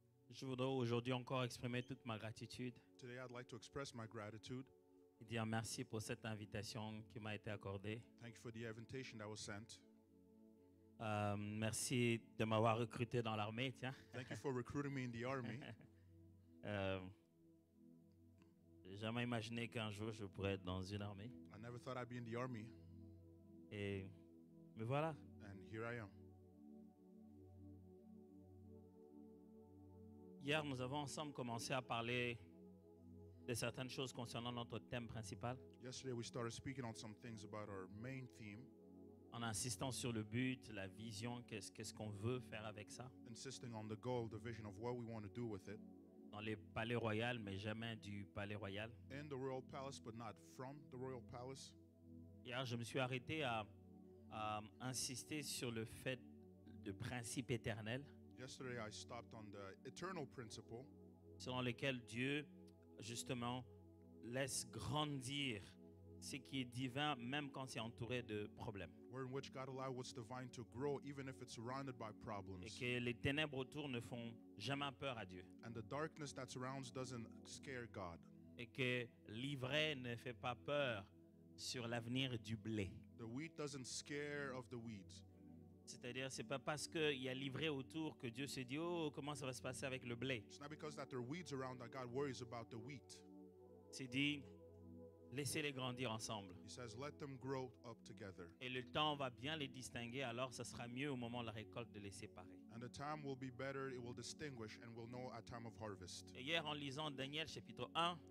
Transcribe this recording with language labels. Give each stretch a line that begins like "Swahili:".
French: Je voudrais aujourd'hui encore exprimer toute ma gratitude
English: Today, I'd like to express my gratitude.
French: et dire merci pour cette invitation qui m'a été accordée.
English: Thank you for the invitation that was sent.
French: Merci de m'avoir recruté dans l'armée. Tiens.
English: Thank you for recruiting me in the army.
French: J'ai jamais imaginé qu'un jour je pourrais être dans une armée.
English: I never thought I'd be in the army,
French: Et me voilà.
English: and here I am.
French: Hier, nous avons ensemble commencé à parler de certaines choses concernant notre thème principal,
English: Yesterday, we started speaking on some things about our main theme,
French: en insistant sur le but, la vision, qu'est-ce qu'on veut faire avec ça,
English: insisting on the goal, the vision of what we want to do with it.
French: dans les palais royaux, mais jamais du palais royal.
English: In the royal palace, but not from the royal palace.
French: Hier, je me suis arrêté à insister sur le fait de principe éternel,
English: Yesterday, I stopped on the eternal principle
French: selon lequel Dieu, justement, laisse grandir ce qui est divin, même quand c'est entouré de problèmes.
English: in which God allows what's divine to grow, even if it's surrounded by
French: Et
English: problems.
French: que les ténèbres autour ne font jamais peur à Dieu.
English: And the darkness that surrounds doesn't scare God.
French: Et que l'ivraie ne fait pas peur sur l'avenir du blé.
English: The wheat doesn't scare of the weeds.
French: C'est-à-dire, c'est pas parce qu'il y a l'ivraie autour que Dieu se dit « Oh, comment ça va se passer avec le blé ?»
English: It's not because that there are weeds around that God worries about the wheat.
French: C'est dit « Laissez-les grandir ensemble.
English: He says, let them grow up together.
French: Et le temps va bien les distinguer, alors ça sera mieux au moment de la récolte de les séparer. »
English: And the time will be better, it will distinguish, and we'll know at time of harvest.
French: Et hier, en lisant Daniel chapitre 1,